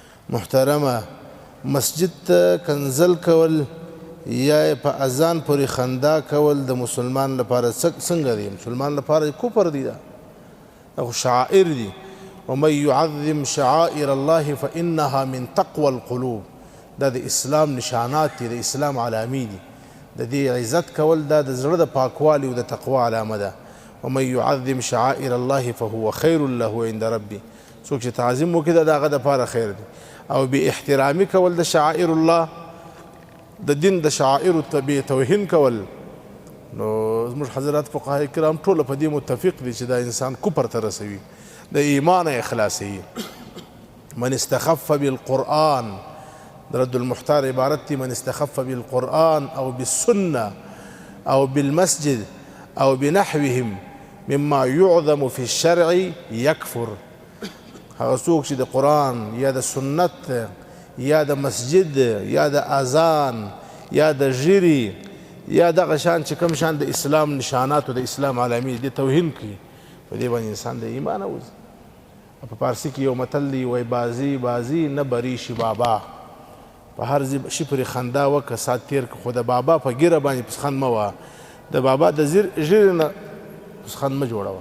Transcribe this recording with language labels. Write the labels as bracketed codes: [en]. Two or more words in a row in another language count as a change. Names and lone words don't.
[ps] محترمه مسجد ته کنزل کول یا په اذان پورې خندا کول د مسلمان لپاره څنګه دی؟ مسلمان لپاره کفر دی، دا خو شعائر دي. [ar] ومن يعظم شعائر الله فإنها من تقوى القلوب، [ps] دا د اسلام نشانات دي، د اسلام علامې دي. د دې عزت کول دا د زړه د پاکوالي او د تقوا علامه ده. [ar] ومن يعظم شعائر الله فهو خير له عند ربي، [ps] څوک چې تعظیم وکړي دا د هغه دپاره خیر دی. او بې احترامي کول د [ar] شعائر الله، [ps] د دین د شعائرو ته بې توهین کول، نو زموږ حضرات فقهای کرام ټوله په دې متفق دي چې دا انسان کفر ته رسوي، د ایمان اخلاصوي. [ar] من استخف بالقرآن، [ps] رد المحتار عبارت دی [ar] من استخف بالقرآن او بالسنة او بالمسجد او بنحوهم مما يعظم في الشرع يكفر. [ps] هغه څوک چې د قرآن یا د سنت یا د مسجد یا د اذان یا د ژیري یا دغه شان چې کوم شان د اسلام نشاناتو د اسلام علامې دي توهین کوي، په دې باندې انسان د ایمان وځي. په پارسي کې یو متل دی وایي بازي نه بری شي بابا، په هر شي پورې خندا وکړه ساعت تېر کړه، خو د بابا په ږیره باندې پسخند مه وه، د بابا د ژیرې نه پسخند مه جوړوه.